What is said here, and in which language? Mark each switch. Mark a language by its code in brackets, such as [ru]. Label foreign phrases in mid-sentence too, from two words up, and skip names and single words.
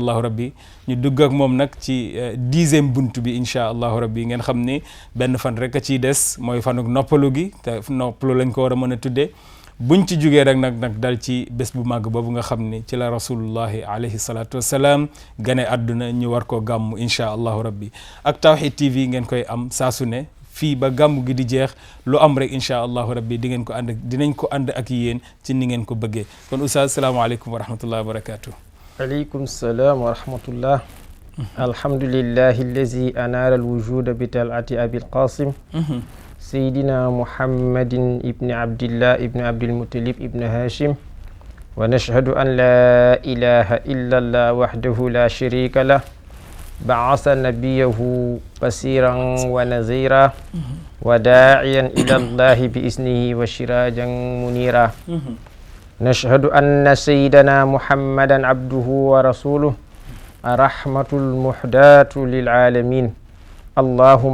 [ar] الله ربي [wo] ñu dugg ak moom nag ci 10e buntu bi [ar] إن شاء الله ربي [wo] ngeen xam ni benn fan rek a ciy des mooy fanuk noppalu gi te noppalu lañ ko war a mën a tuddee buñ ci jugee rek nag dal ci bés bu màgg boobu nga xam ni ci la [ar] رسول الله عليه الصلاة والسلام [wo] gane àdduna ñu war koo gàmm [ar] إن شاء الله ربي [wo] ak Tawhid TV ngeen koy am saa su ne fii ba gàmm gi di jeex lu am rek [ar] إن شاء الله ربي [wo] di ngeen ko ànd dinañ ko ànd ak yéen ci ni ngeen ko bëggee kon oustaz [ar] السلام عليكم ورحمة الله وبركاته. عليكم السلام ورحمة الله. الحمد لله الذي أنار الوجود بطلعة أبي القاسم سيدنا محمد ابن عبد الله ابن عبد المطلب ابن هاشم ونشهد أن لا إله إلا الله وحده لا شريك له بعث نبيه بصيرا ونذيرا وداعيا إلى الله بإذنه وسراجا منيرا نشهد أن سيدنا محمدا عبده ورسوله الرحمة المهداة للعالمين اللهم